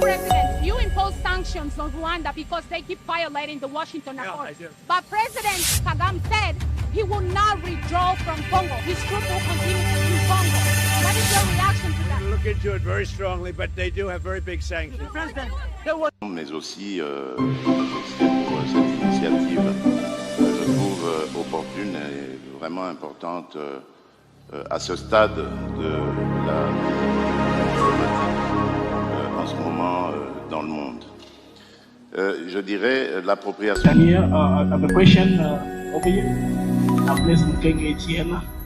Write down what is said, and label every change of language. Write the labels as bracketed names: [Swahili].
[English] President, you impose sanctions on Rwanda because they keep violating the Washington Accord. I do. But President Kagame said he will not withdraw from Congo. His troops will continue in Congo. What is your reaction to that? Look into it very strongly, but they do have very big sanctions. [French] Mais aussi pour cette initiative que je trouve opportune et vraiment importante à ce stade de la diplomatie en ce moment dans le monde. Je dirais l'appropriation. [English] Here, I have a question over here. I'm President Kenge Etienne.